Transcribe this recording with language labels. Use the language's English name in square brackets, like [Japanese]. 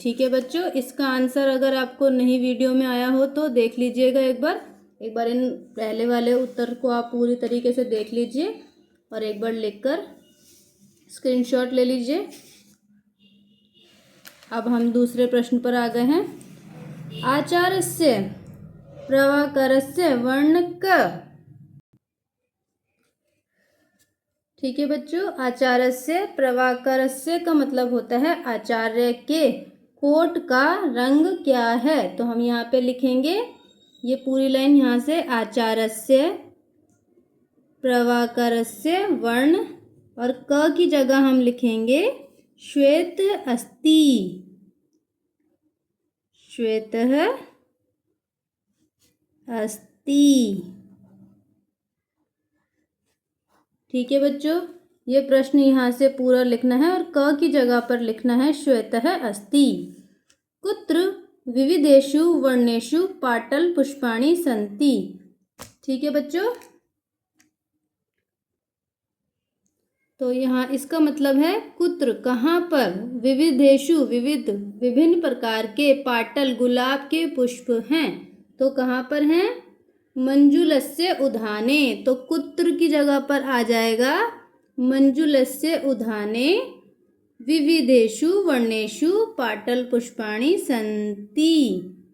[Hindi] ठीक है बच्चों, इसका आंसर अगर आपको नहीं वीडियो में आया हो तो देख लीजिएगा एक बार इन पहले वाले उत्तर को आप पूरी तरीके से देख लीजिए और एक बार लिखकर स्क्रीनशॉट ले लीजिए। अब हम दूसरे प्रश्न पर आ गए हैं। [Sanskrit] आचार्यस्य प्रभाकरस्य वर्णक। [Hindi] ठीक है बच्चों, [Sanskrit] आचार्यस्य प्रभाकरस्य [Hindi] का मतलब होता है आचार्य के कोट का रंग क्या है? तो हम यहाँ पे लिखेंगे ये पूरी लाइन यहाँ से, [Sanskrit] आचार्यस्य प्रभाकरस्य वर्ण, [Hindi] और क की जगह हम लिखेंगे [Sanskrit] श्वेत अस्ति। श्वेतः अस्ति। [Hindi] ठीक है बच्चों, ये प्रश्न यहाँ से पूरा लिखना है और क की जगह पर लिखना है [Sanskrit] श्वेतः अस्ति। कुत्र विविधेषु वर्णेषु पाटल पुष्पाणि सन्ति। [Hindi] ठीक है बच्चों, तो यहाँ इसका मतलब है कुत्र कहाँ पर, विविधेषु विविध विभिन्न प्रकार के, पाटल गुलाब के पुष्प हैं, तो कहाँ पर हैं? [Sanskrit] मंजुलस्य उधाने। [Hindi] तो कुत्र की जगह पर आ जाएगा [Sanskrit] मंजुलस्य उधाने विविधेषु वर्णेषु पाटल पुष्पाणि सन्ति।